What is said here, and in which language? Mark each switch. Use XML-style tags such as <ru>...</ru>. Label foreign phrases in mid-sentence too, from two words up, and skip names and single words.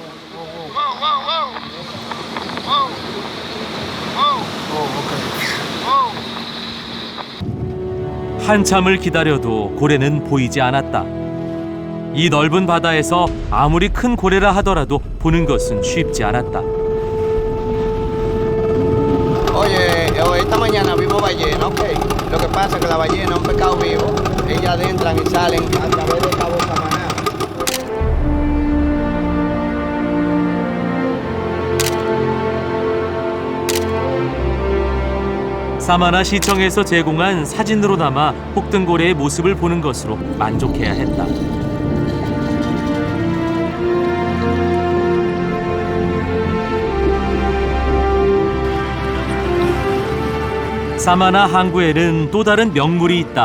<ko>한참을 기다려도 고래는 보이지 않았다. 이 넓은 바다에서 아무리 큰 고래라 하더라도 보는 것은 쉽지 않았다.</ko> <es>Oye, esta mañana vimos ballena, ok. Lo que pasa es que la ballena es un pescado vivo. Ellas entran y salen a través del cabo Samaná.</es> <ko>사마나 시청에서 제공한 사진으로 남아 혹등고래의 모습을 보는 것으로 만족해야 했다. 사마나 항구에는 또 다른 명물이 있다.</ko>